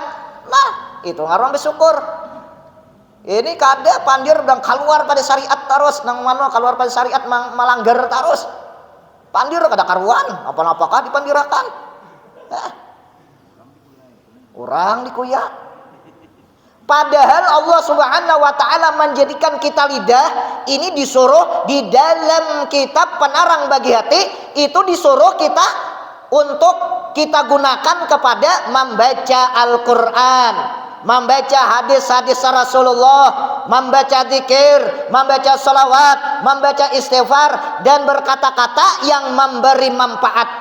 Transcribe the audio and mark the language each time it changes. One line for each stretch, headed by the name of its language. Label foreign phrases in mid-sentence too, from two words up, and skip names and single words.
Banjar: Nah, itu ngaruh bersyukur. Ini kada pandir dan keluar pada syariat terus nang mana keluar pada syariat melanggar terus. Pandir kada karuan, apa-apakah dipandirakan. Orang dikuyak.
Indonesian: Padahal Allah
Arabic: سبحانه وتعالى
Indonesian: menjadikan kita lidah ini disuruh di dalam kitab penarang bagi hati itu disuruh kita untuk kita gunakan kepada membaca Al-Qur'an, membaca hadis-hadis Rasulullah, membaca zikir, membaca salawat, membaca istighfar dan berkata-kata yang memberi manfaat.